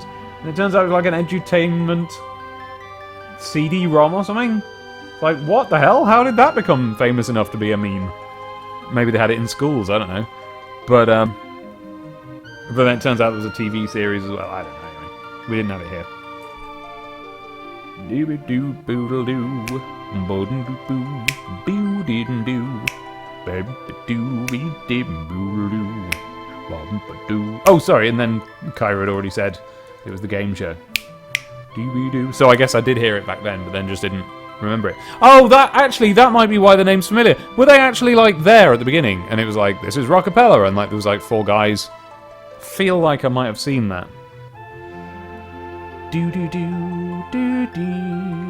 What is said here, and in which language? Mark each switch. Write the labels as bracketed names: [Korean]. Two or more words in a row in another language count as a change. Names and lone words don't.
[English] And it turns out it was like an edutainment CD-ROM or something. It's like, what the hell? How did that become famous enough to be a meme? Maybe they had it in schools, I don't know. But then it turns out it was a TV series as well. I don't know, anyway. We didn't have it here. Doo-be-doo, boodle-doo, boodle-doo, boo-dee-doo, ba-doo-be-dee-boodle-doo, ba-doo. Oh, sorry, and then Kyra had already said it was the game show. Doo-be-doo. So I guess I did hear it back then, but then just didn't remember it. Oh, that might be why the name's familiar. Were they actually, like, there at the beginning? And it was like, this is Rockapella, and, like, there was, like, 4 guys. Feel like I might have seen that. Do-do-do, do-do.